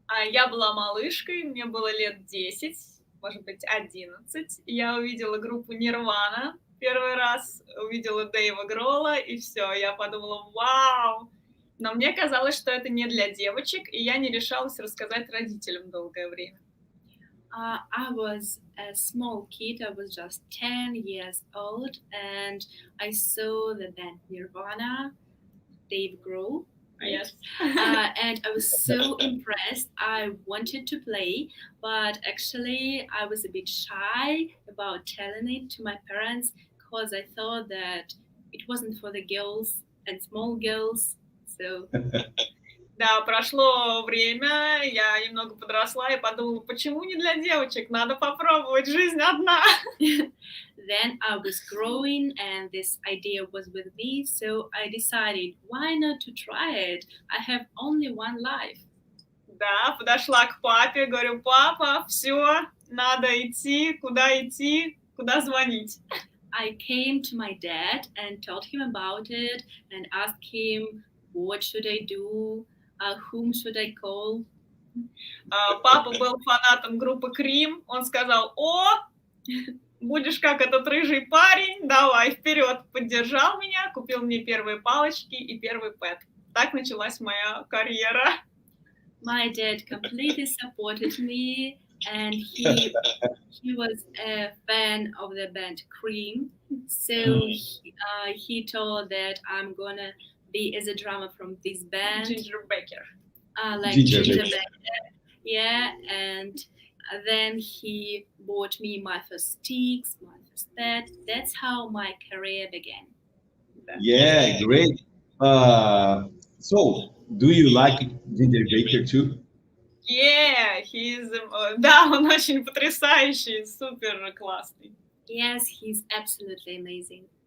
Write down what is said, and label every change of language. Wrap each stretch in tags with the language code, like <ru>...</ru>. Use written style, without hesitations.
<ru>Я была малышкой, мне было лет 10, может быть, 11. Я увидела группу Nirvana первый раз, увидела Дэйва Гролла, и все, я подумала, вау! Но мне казалось, что это не для девочек, и я не решалась рассказать родителям долгое время.</ru> <en>I was a small kid, I was just 10 years old, and I saw the band Nirvana, Dave Grohl. Right? Yes. And I was so impressed. I wanted to play, but actually I was a bit shy about telling it to my parents because I thought that it wasn't for the girls and small girls. So</en> <ru>Да, прошло время, я немного подросла и подумала, почему не для девочек? Надо попробовать, жизнь одна.</ru> <en>Then I was growing and this idea was with me, so I decided, why not to try it? I have only one life.</en> <ru>Да, подошла к папе, говорю, папа, все, надо идти, куда звонить.</ru> <en>I came to my dad and told him about it and asked him, what should I do? Whom should I call?</en> <ru>Папа был фанатом группы Cream. Он сказал, будешь как этот рыжий парень, давай, вперед. Поддержал меня, купил мне первые палочки и первый пэд. Так началась моя карьера.</ru> <en>My dad completely supported me and he was a fan of the band Cream. So he told that I'm gonna be as a drummer from this band. Ginger Baker. Ginger Baker. Yeah, and then he bought me my first sticks, my first pad. That's how my career began. Yeah, great. So, do you like Ginger Baker too?</en> <ru>Yeah, да, он очень потрясающий, супер классный.</ru> <en>Yes, he's absolutely amazing.</en>